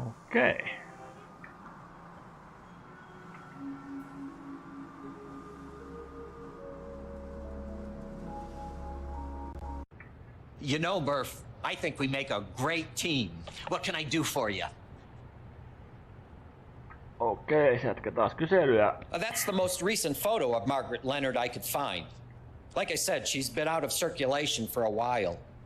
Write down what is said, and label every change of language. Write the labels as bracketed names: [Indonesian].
[English] Okay. You know, Murph, I think we make a great team. What can I do for you? [Finnish] Okei, jatketaan taas kyselyä. [English] That's the most recent photo of Margaret Leonard I could find. Like I said, she's been out of circulation for a while.